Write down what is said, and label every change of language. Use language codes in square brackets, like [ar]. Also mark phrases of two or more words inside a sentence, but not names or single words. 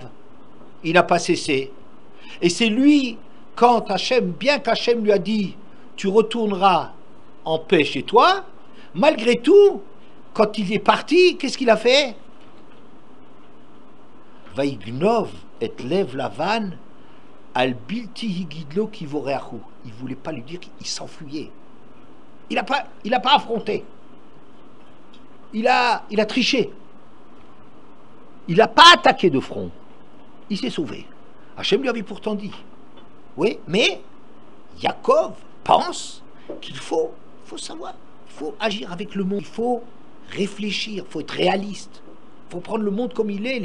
[fr] Il n'a pas cessé. Et c'est lui, quand Hachem, bien qu'Hachem lui a dit, tu retourneras en paix chez toi, malgré tout, quand il est parti, qu'est-ce qu'il a fait? [he] ויגנב את לב לבן על בלתי הגיד לו כי ברח הוא. [fr] Il ne voulait pas lui dire qu'il s'enfuyait. Il n'a pas affronté. Il a triché. Il n'a pas attaqué de front. Il s'est sauvé. Hachem lui avait pourtant dit. Oui, mais Yaakov pense qu'il faut savoir, il faut agir avec le monde, il faut réfléchir, il faut être réaliste, il faut prendre le monde comme il est.